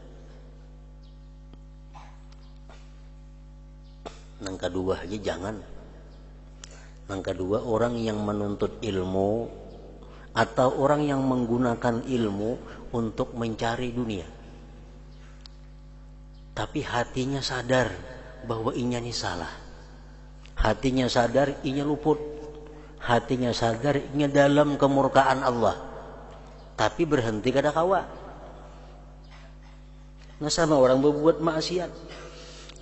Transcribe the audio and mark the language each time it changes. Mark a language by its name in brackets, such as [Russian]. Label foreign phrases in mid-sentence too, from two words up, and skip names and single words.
[Indonesian] Yang kedua aja jangan. Yang kedua orang yang menuntut ilmu atau orang yang menggunakan ilmu untuk mencari dunia. Tapi hatinya sadar bahwa inya ini salah. Hatinya sadar inya luput. Hatinya sadar inya dalam kemurkaan Allah. [Banjar] Tapi berhenti kada kawa. [Indonesian] Nah, sama orang berbuat maksiat.